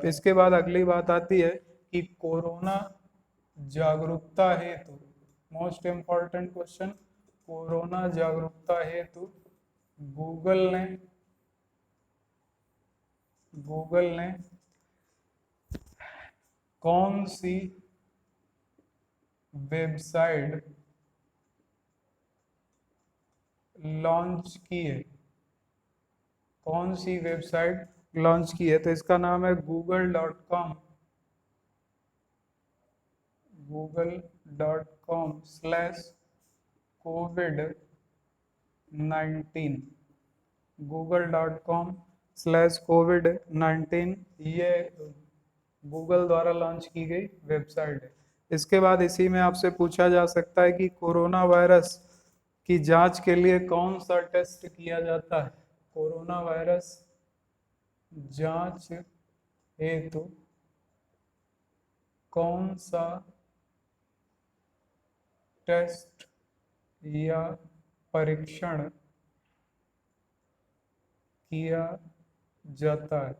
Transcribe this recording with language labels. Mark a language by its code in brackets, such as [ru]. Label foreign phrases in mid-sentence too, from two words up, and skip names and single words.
[hi] इसके बाद अगली बात आती है कि कोरोना जागरूकता हेतु, [en] most important question, [hi] कोरोना जागरूकता हेतु गूगल ने कौन सी वेबसाइट लॉन्च की है? कौन सी वेबसाइट लॉन्च की है? तो इसका नाम है google.com, google.com/covid-19, google.com/covid-19, ये गूगल द्वारा लॉन्च की गई वेबसाइट है। इसके बाद इसी में आपसे पूछा जा सकता है कि कोरोना वायरस की जांच के लिए कौन सा टेस्ट किया जाता है? कोरोना वायरस जांच हेतु कौन सा टेस्ट या परीक्षण किया जाता है?